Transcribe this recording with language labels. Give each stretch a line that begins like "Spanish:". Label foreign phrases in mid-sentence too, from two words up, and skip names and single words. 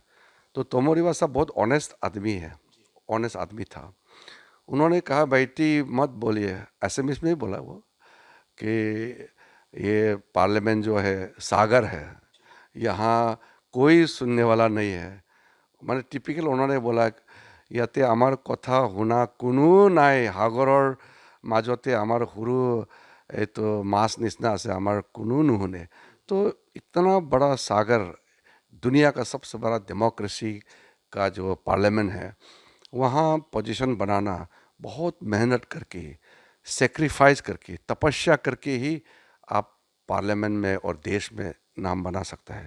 Hindi: तो तोमो रिबा साहब बहुत ऑनेस्ट आदमी है, ऑनेस्ट आदमी था। उन्होंने कहा, बेटी मत बोलिए, एसएमएस में ही बोला वो, कि ये पार्लियामेंट जो है सागर है, यहाँ कोई सुनने वाला नहीं है।
Assamese: মানে টিপিক্যাল
Hindi: उन्होंने बोला,
Assamese: ইয়াতে আমার কথা শুনা কোনো নাই, সাগৰৰ মাজতে আমাৰ সৰু এইটো মাছ নিচিনা আছে, আমাৰ কোনো নুশুনে।
Hindi: तो इतना बड़ा सागर, दुनिया का सबसे बड़ा डेमोक्रेसी का जो पार्लियामेंट है, वहाँ पोजीशन बनाना बहुत मेहनत करके, सेक्रीफाइस करके, तपस्या करके ही आप पार्लियामेंट में और देश में नाम बना सकता है।